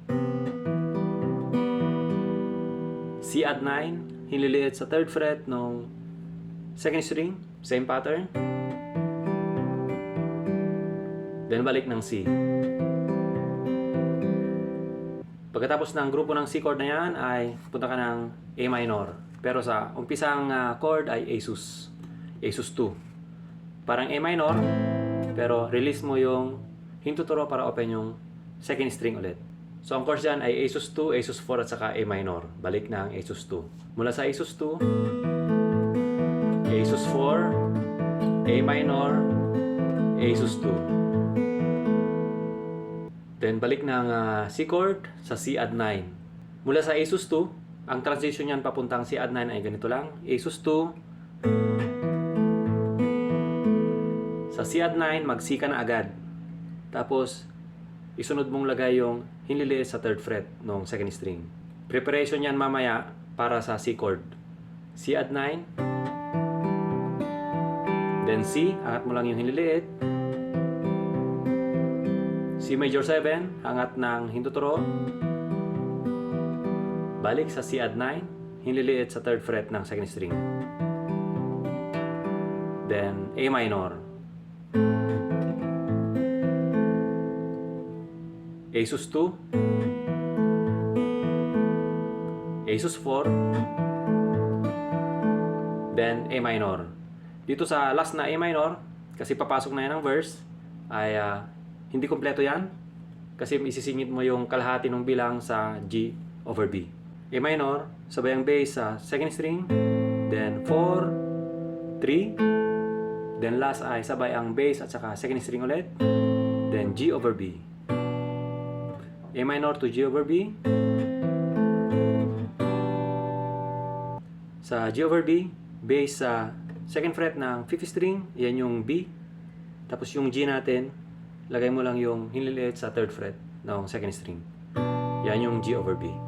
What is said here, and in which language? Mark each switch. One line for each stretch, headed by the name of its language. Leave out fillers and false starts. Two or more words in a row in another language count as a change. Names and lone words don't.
Filipino: C add 9, hinliliit sa
English: third fret
Filipino: ng
English: second string. Same pattern.
Filipino: Then balik ng C. Pagkatapos ng grupo ng C chord na yan ay punta ka ng A minor. Pero sa umpisang chord ay A sus. A sus 2. Parang A minor, pero release mo yung hintuturo para open yung
English: second string
Filipino: ulit. So ang chords dyan ay A sus 2, A sus 4 at saka A minor. Balik ng A sus 2. Mula sa A sus 2, A sus 4, A minor, A sus 2. Then balik ng C chord sa C add 9. Mula sa A sus 2, ang transition niyan papuntang C add 9 ay ganito lang. A sus 2, sa C add 9, mag-C ka na agad. Tapos, isunod mong lagay yung hinliliit sa
English: third fret
Filipino: ng
English: second string.
Filipino: Preparation yan mamaya para sa C chord. C add 9. Then C, angat mo lang yung hinliliit. C major 7, angat ng hinduturo. Balik sa C add 9, hinliliit sa
English: 3rd fret
Filipino: ng
English: 2nd string.
Filipino: Then A minor. A sus 2. A sus 4. Then A minor. Dito sa last na A minor, kasi papasok na yan ang verse, ay hindi kompleto yan. Kasi isisingit mo yung kalahati ng bilang sa G over B. A minor, sabay ang bass sa
English: 2nd string.
Filipino: Then 4, 3. Then last ay sabay ang bass at saka
English: 2nd string
Filipino: ulit. Then G over B. A minor to G over B. Sa G over B, bass sa
English: 2nd fret
Filipino: ng
English: 5th string,
Filipino: yan yung B. Tapos yung G natin, lagay mo lang yung hinliliit sa
English: 3rd fret
Filipino: ng
English: 2nd string.
Filipino: Yan yung G over B.